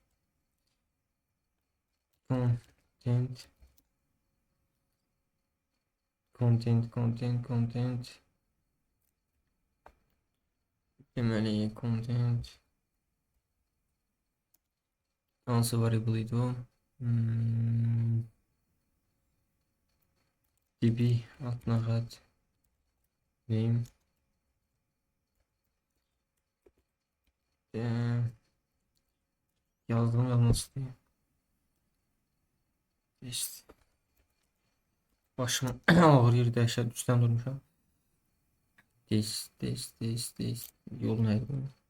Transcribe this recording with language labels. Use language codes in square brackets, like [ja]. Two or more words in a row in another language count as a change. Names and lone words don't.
[az] Content deməli content Hansı variable idi o? DB altına xətt name yazdım yazması diye. [tr] İşte başım ağrıyor [az] dəhşət üstdən durmuşam. This yol neydi bunun?